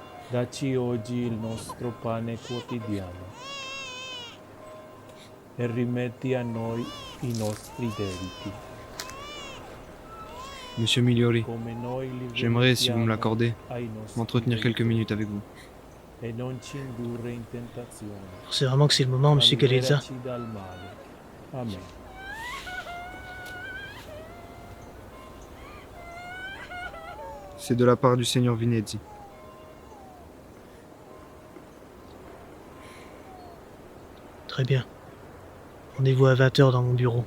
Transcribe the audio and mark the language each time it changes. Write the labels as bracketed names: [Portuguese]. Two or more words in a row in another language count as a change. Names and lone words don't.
[Italian] Dacci oggi il nostro pane quotidiano e rimetti a noi i nostri debiti, [French] Monsieur Migliori, [Italian] come noi li [French] j'aimerais, si vous me [Italian] rimettiamo [French] l'accordez, [Italian] ai nostri [French] m'entretenir quelques [Italian] debitori. [French] minutes avec vous. [Italian] E non ci indurre in tentazione, [French] C'est vraiment que c'est le moment, [Italian] ma [French] monsieur Galezza. [Italian] liberaci dal male. Amen. [French] C'est de la part du Seigneur Vinezzi. Très bien. Rendez-vous à 20h dans mon bureau.